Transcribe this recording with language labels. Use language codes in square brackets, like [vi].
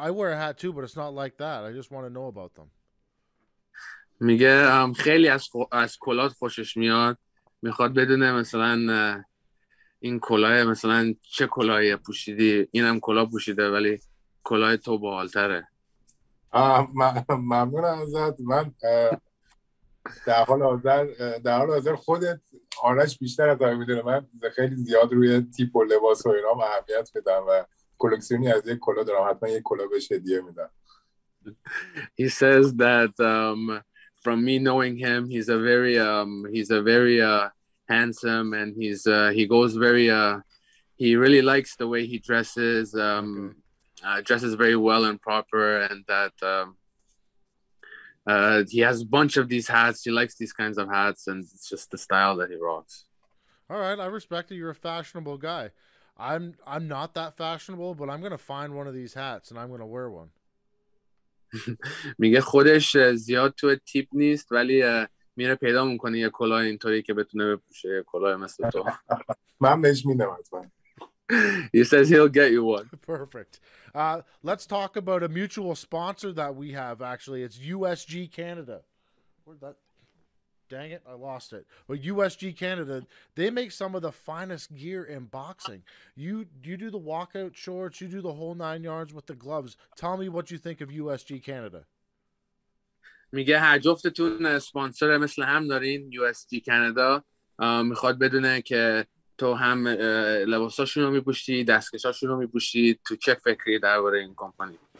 [en] I wear a hat too, but it's not like that. I just want to know about them. [fa] میگه خیلی از کلاه خوشش میاد. میخواد بدونه مثلا این کلاه مثلا چه کلاهی پوشیدی، اینم کلاه پوشیده ولی کلاه تو باحال‌تره. ممنون ازت. من در حال حاضر خودت آرش بیشتر از همه میدونه من خیلی زیاد روی تیپ و لباس و اینا اهمیت میدم و کلکسیونی از یک کلاه دارم، حتما یک کلاه بهش هدیه میدم. [en] He says that from me knowing him, he's a very handsome, and he goes very he really likes the way he dresses, dresses very well and proper, and that he has a bunch of these hats. He likes these kinds of hats, and it's just the style that he rocks. All right, I respect that you're a fashionable guy. I'm not that fashionable, but I'm gonna find one of these hats and I'm gonna wear one. [fa] میگه خودش زیاد تو تیپ نیست ولی میره پیدا میکنه یه کلاه اینطوری که بتونه بپوشه، یه کلاه مثل تو. من بهش میدم حتما. [en] He says he'll get you one. Perfect. Let's talk about a mutual sponsor that we have. Actually, it's USG Canada. Where'd that? Dang it, I lost it. But USG Canada, they make some of the finest gear in boxing. You do the walkout shorts, you do the whole 9 yards with the gloves. Tell me what you think of USG Canada. [fa] میگه هر جفتتون اسپانسر مثل هم دارین USG Canada. میخواد بدونه که تو هم لباساشون رو میپوشی، دستکشاشون رو میپوشی، تو چه فکری درباره این کمپانی؟